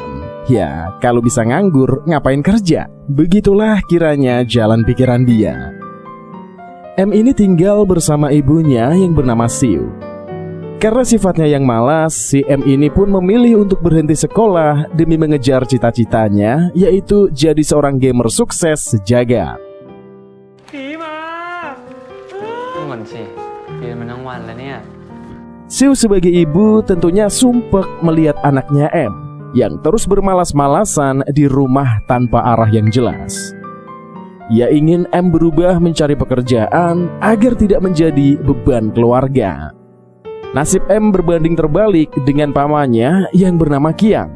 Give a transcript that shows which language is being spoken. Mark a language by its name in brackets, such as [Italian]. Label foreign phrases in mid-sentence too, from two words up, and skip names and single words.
[Indonesian] Ya, kalau bisa nganggur, ngapain kerja? Begitulah kiranya jalan pikiran dia. M ini tinggal bersama ibunya yang bernama Siu. Karena sifatnya yang malas, si M ini pun memilih untuk berhenti sekolah demi mengejar cita-citanya, yaitu jadi seorang gamer sukses sejagat. [Thai] ก่อนสิเรียนมาทั้งวันแล้วเนี่ย [Indonesian] Siu sebagai ibu tentunya sumpek melihat anaknya M yang terus bermalas-malasan di rumah tanpa arah yang jelas. Ia ingin M berubah mencari pekerjaan agar tidak menjadi beban keluarga. Nasib M berbanding terbalik dengan pamannya yang bernama Kiang.